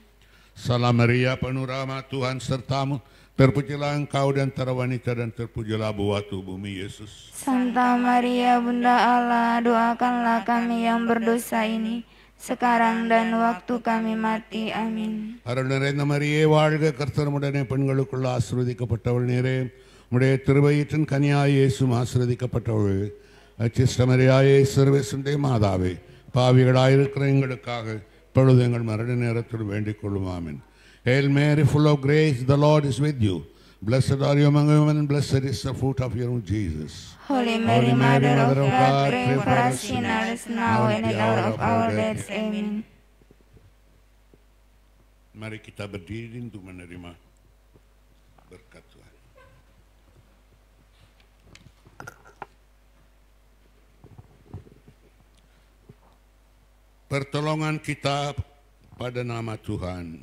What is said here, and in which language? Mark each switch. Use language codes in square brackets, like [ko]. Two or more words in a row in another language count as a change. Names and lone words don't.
[id] Salam Maria, penuh rahmat, Tuhan sertamu. Terpujilah Engkau di antara wanita dan terpujilah buah bumi Yesus. Santa Maria, Bunda Allah, doakanlah kami yang berdosa ini, sekarang dan waktu kami mati. Amin. [ta] அருள்நிறைந்த மரியே வாழ்க, கர்த்தர் உடனே பெண்களுக்குள்ள ஆசீர்வதிக்கப்பட்டவள் நீரே. உடைய திருவயிற்றின் கனியாய் இயேசுவும் ஆசீர்வதிக்கப்பட்டவள். அச்சிஷ்ட மரியாயே, சர்வேசுடைய மாதாவே, பாவிகளாயிருக்கிற எங்களுக்காக இப்பொழுது எங்கள் மரண நேரத்தில் வேண்டிக் கொள்ளும். ஆமென். [en] Hail Mary, full of grace, the Lord is with you. Blessed are you among women, and blessed is the fruit of your womb, Jesus. Holy Mary, Mother of God, pray for us sinners now and at the hour of our death. Amen. [id] Mari kita berdiri untuk menerima berkat Tuhan. Pertolongan kita pada nama Tuhan